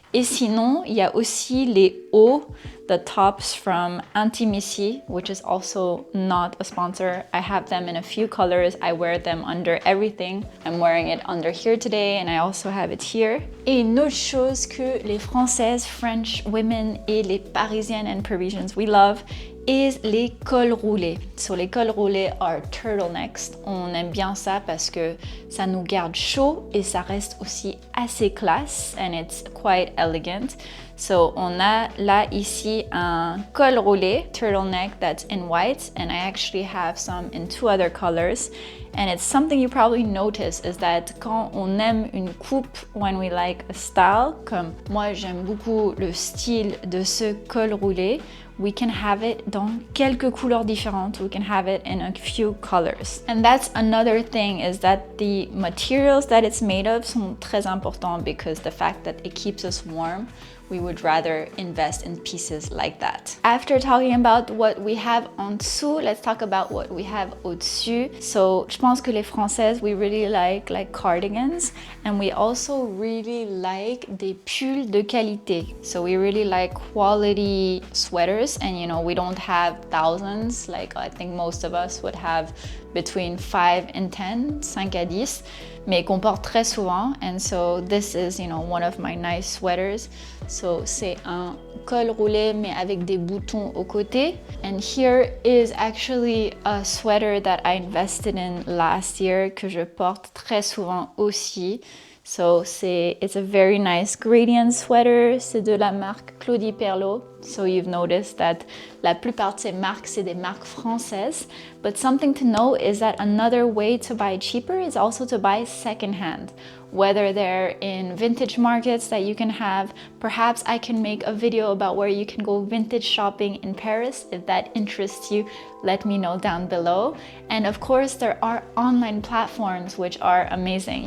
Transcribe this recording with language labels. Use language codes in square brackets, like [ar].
[fr] Et sinon, il y a aussi les hauts, [en] the tops from Intimacy, which is also not a sponsor. I have them in a few colors. I wear them under everything. I'm wearing it under here today, and I also have it here. [fr] Et une autre chose que les Françaises, [en] French women [fr] et les Parisiennes [en] and Parisians we love is [fr] les cols roulés. So les cols roulés [en] are turtlenecks. [fr] On aime bien ça parce que ça nous garde chaud et ça reste aussi assez classe, [en] and it's quite elegant. So [fr] on a là ici un col roulé, [en] turtleneck that's in white, and I actually have some in 2 other colors. And it's something you probably notice is that [fr] quand on aime une coupe, [en] when we like a style, [fr] comme moi j'aime beaucoup le style de ce col roulé, [en] we can have it [fr] dans quelques couleurs différentes. [en] We can have it in a few colors. And that's another thing, is that the materials that it's made of [fr] sont très importants [en] because the fact that it keeps us warm. we would rather invest in pieces like that. After talking about what we have [fr] en dessous, [en] let's talk about what we have [fr] au-dessus. [en] So, [fr] je pense que les Françaises, [en] we really like cardigans, and we also really like [fr] des pulls de qualité. [en] So we really like quality sweaters, and you know, we don't have thousands, like I think most of us would have between 5 and 10, [fr] 5 à 10, mais qu'on porte très souvent. [en] And so this is, you know, one of my nice sweaters. [fr] So c'est un col roulé mais avec des boutons aux côtés. [en] And here is actually a sweater that I invested in last year, [fr] que je porte très souvent aussi. [en] So it's a very nice gradient sweater. [fr] C'est de la marque Claudie Perlot. [en] So you've noticed that [fr] la plupart de ces marques, c'est des marques françaises. [en] But something to know is that another way to buy cheaper is also to buy secondhand. Whether they're in vintage markets that you can have. Perhaps I can make a video about where you can go vintage shopping in Paris. If that interests you, let me know down below. And of course, there are online platforms which are amazing.